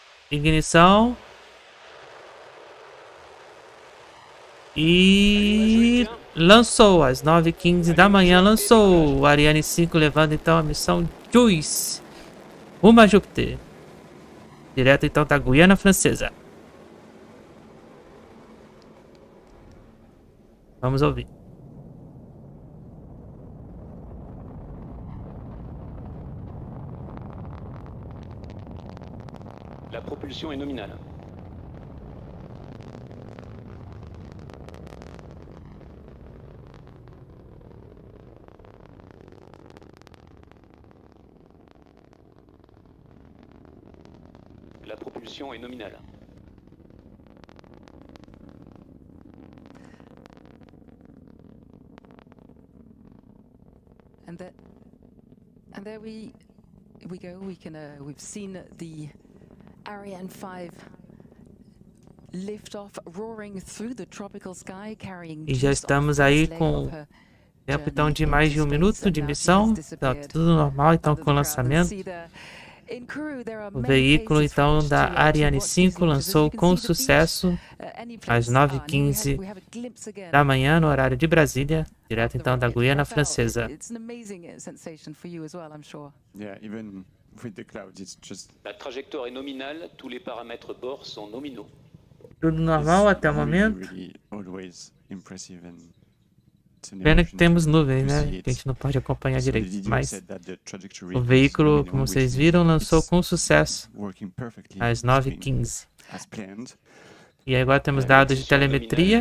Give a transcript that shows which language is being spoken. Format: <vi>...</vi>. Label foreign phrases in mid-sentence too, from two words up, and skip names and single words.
<pt>Ignição. E lançou às 9h15 da manhã. Lançou o Ariane 5, levando então a missão JUICE rumo a Júpiter. Direto então da Guiana Francesa. Vamos ouvir.</pt> <fr>La propulsion est nominale. La propulsion est nominale.</fr> <en>And there we go. We've seen the Ariane 5 lift off, roaring through the tropical sky, carrying.</en> <pt>E já estamos aí com tempo então de mais de 1 minuto de missão. Tá tudo normal então com o lançamento. O veículo então da Ariane 5 lançou com sucesso às 9h15 da manhã no horário de Brasília, direto então da Guiana Francesa.</pt> <fr>La trajectoire est nominale, tous les paramètres bord sont nominaux.</fr> <pt>Tudo normal até o momento. Pena que temos nuvens, né? Que a gente não pode acompanhar direito. Mas o veículo, como vocês viram, lançou com sucesso às 9h15. E agora temos dados de telemetria.</pt>